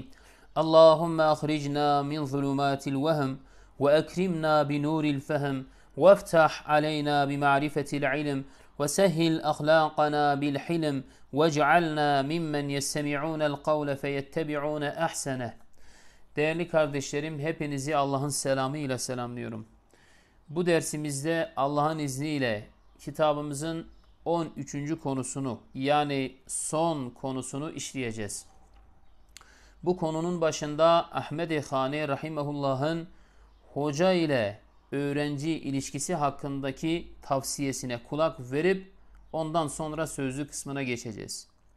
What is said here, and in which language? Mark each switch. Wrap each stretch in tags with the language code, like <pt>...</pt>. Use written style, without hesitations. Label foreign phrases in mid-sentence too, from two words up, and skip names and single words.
<ar>اللهم أخرجنا من ظلمات الوهم وأكرمنا بنور الفهم، وافتح علينا بمعرفة العلم، وسهل أخلاقنا بالحلم، واجعلنا ممن يستمعون القول فيتبعون أحسنه.</ar> <tr>Değerli kardeşlerim, hepinizi Allah'ın selamı ile selamlıyorum. Bu dersimizde Allah'ın izniyle kitabımızın 13. konusunu, yani son konusunu işleyeceğiz. Bu konunun başında Ahmed-i Khani Rahimahullah'ın hoca ile öğrenci ilişkisi hakkındaki tavsiyesine kulak verip ondan sonra sözlü kısmına geçeceğiz.</tr>